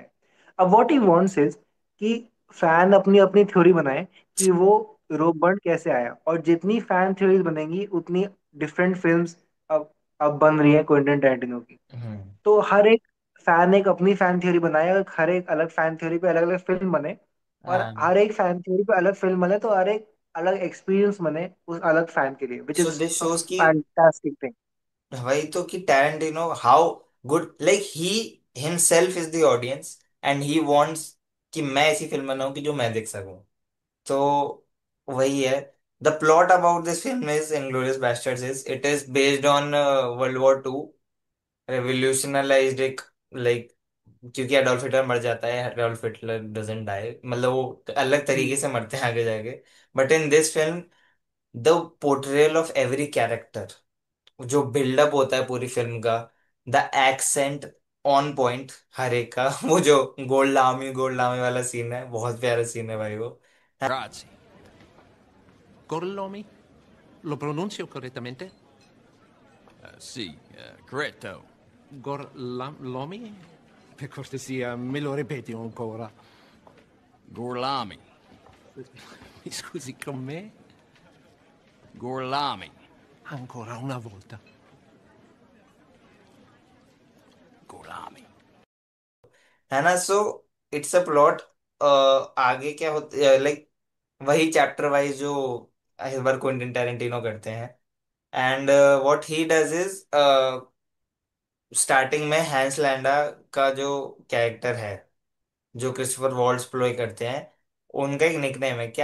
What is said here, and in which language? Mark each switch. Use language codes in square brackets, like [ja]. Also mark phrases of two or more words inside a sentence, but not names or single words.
[hi] अब [en] what he wants is [hi] कि फैन अपनी अपनी थ्योरी बनाए कि वो [en] rope burn [hi] कैसे आया, और जितनी [en] fan theories [hi] बनेंगी उतनी [en] different films [hi] अब अब बन रही है क्विंटन टैरेंटिनो की। हम्म। तो हर एक फैन एक अपनी [en] fan theory [hi] बनाए, हर एक अलग [en] fan theory [hi] पे अलग अलग फिल्म बने, और एंड हर एक [en] fan theory [hi] पे अलग फिल्म बने, तो हर एक अलग एक्सपीरियंस बने उस अलग फैन के लिए, [en] विच सो इज दिस अ शोज की, fantastic thing. [hi] वही तो कि टैरेंटिनो [en] how good, like he himself is the audience and he wants [hi] कि मैं ऐसी फिल्म बनाऊं कि जो मैं देख सकूं। तो वही है। [en] the plot about this film is Inglourious Basterds is it is based on World War 2, revolutionized एक, like, [hi] क्योंकि एडोल्फ हिटलर मर जाता है, [en] एडोल्फ हिटलर doesn't die, [hi] मतलब वो अलग तरीके से मरते हैं आगे जाके। [en] but in this film the portrayal of every character, [hi] जो बिल्डअप होता है पूरी फिल्म का, [en] the accent on point [hi] हर एक का वो जो गोल्ड लामी वाला सीन है, बहुत प्यारा सीन है भाई वो। [it] Grazie. Gorlomi? Lo pronuncio correttamente? Sì, corretto. Gorlomi? Per cortesia, me lo ripeti ancora. Gorlami. Mi scusi con me? Gorlami. Ancora una volta. Gorlami. [hi] है ना? [en] so it's a plot. [hi] आगे क्या होता, लाइक वही [en] chapter wise [hi] जो हर बार क्विंटन टैरेंटिनो करते हैं। [en] and what he does is, [hi] स्टार्टिंग में हैंस लैंडा का जो कैरेक्टर है, जो क्रिस्टोफर वॉल्ट्ज प्ले करते हैं, उनका एक निकनेम है।